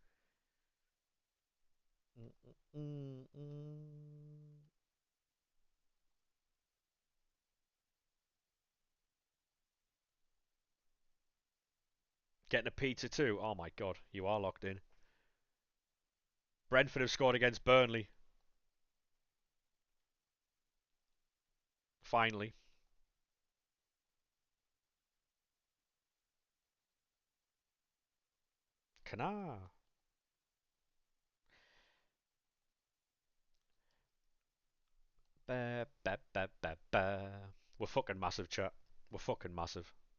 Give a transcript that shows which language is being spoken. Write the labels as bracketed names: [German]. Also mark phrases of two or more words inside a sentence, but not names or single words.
[English] Getting a pizza too? Oh my god, you are locked in. Brentford have scored against Burnley. Finally. Kana. Ba, ba, ba, ba, ba. We're fucking massive, chat. We're fucking massive.